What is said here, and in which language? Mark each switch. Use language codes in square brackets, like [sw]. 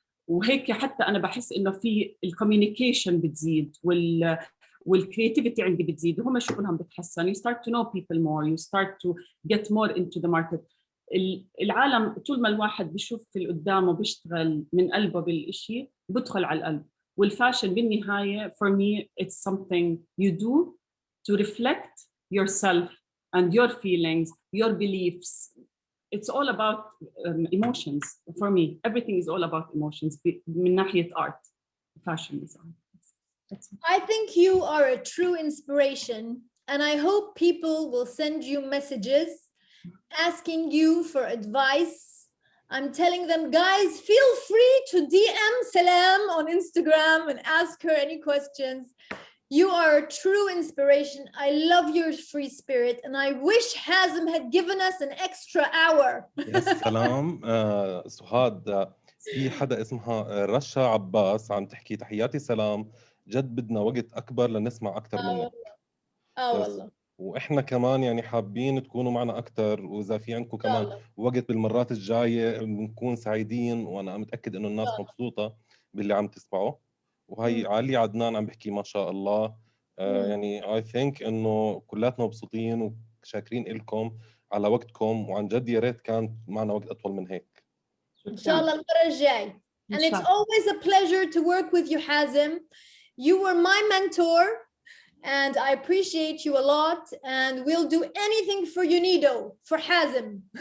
[ar] وهيك حتى أنا بحس إنه في الكوميونيكيشن بتزيد والكرياتيفيتي عندي بتزيد وهم شغلهم بتحسن. [en] You start to know people more, you start to get more into the market. [ar] العالم طول ما الواحد بيشوف في قدامه بيشتغل من قلبه بالإشي بدخل على القلب. والفاشن بالنهاية [en] for me it's something you do to reflect yourself and your feelings, your beliefs. It's all about emotions for me. Everything is all about emotions. [ar] من ناحية [en] art, fashion is art. I think you are a true inspiration, and I hope people will send you messages asking you for advice. I'm telling them, guys, feel free to DM Salam on Instagram and ask her any questions. You are a true inspiration. I love your free spirit, and I wish Hazem had given us an extra hour. [ar] يا سلام. سهاد، في حدا اسمها رشا عباس عم تحكي تحياتي سلام، جد بدنا وقت أكبر لنسمع أكثر منك. والله. وإحنا كمان يعني حابين تكونوا معنا أكثر، وإذا في عندكم كمان وقت بالمرات الجاية بنكون سعيدين، وأنا متأكد إنه الناس مبسوطة باللي عم تسمعه. وهي علي عدنان عم بحكي ما شاء الله. يعني [en] I think [ar] إنه كلاتنا مبسوطين وشاكرين لكم على وقتكم، وعن جد يا ريت كان معنا وقت أطول من هيك. إن شاء الله المرة الجاي. [en] And it's always a pleasure to work with you, Hazem. You were my mentor, and I appreciate you a lot. And we'll do anything for UNIDO, for Hazem.